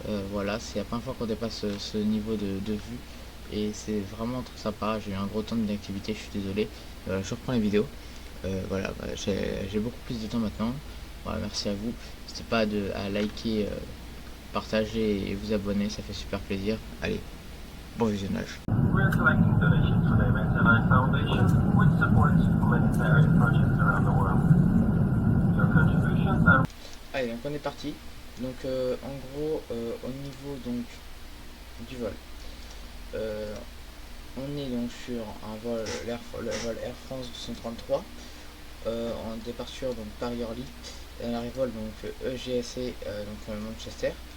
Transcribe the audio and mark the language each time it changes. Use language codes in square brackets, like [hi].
[fr] Voilà, c'est la première fois qu'on dépasse ce niveau de vue et c'est vraiment très sympa. J'ai eu un gros temps d'inactivité, je suis désolé. Je reprends les vidéos. Voilà, j'ai beaucoup plus de temps maintenant. Voilà, merci à vous. N'hésitez pas à liker, partager et vous abonner, ça fait super plaisir. Allez, bon visionnage. [en] We're collecting donations for the Humanitarian Foundation, which supports humanitarian projects around the world. Your contributions are... [fr] Allez, donc on est parti. Donc en gros, au niveau donc du vol, on est donc sur un vol, le vol Air France 233 en départure donc Paris-Orly, et à l'arrivée donc EGSC donc Manchester.